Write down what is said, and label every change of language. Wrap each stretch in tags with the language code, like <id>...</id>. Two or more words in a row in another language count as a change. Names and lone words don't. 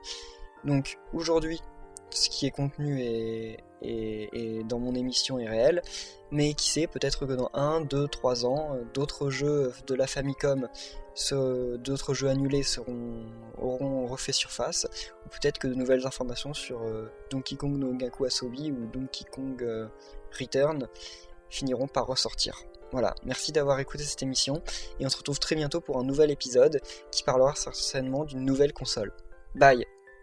<fr>Donc aujourd'hui, ce qui est contenu et dans mon émission est réel, mais qui sait, peut-être que dans 1, 2, 3 ans, d'autres jeux de la Famicom, d'autres jeux annulés auront refait surface, ou peut-être que de nouvelles informations sur Donkey Kong no Ongaku Asobi ou Donkey Kong Return finiront par ressortir. Voilà, merci d'avoir écouté cette émission, et on se retrouve très bientôt pour un nouvel épisode qui parlera certainement d'une nouvelle console. Bye!</fr>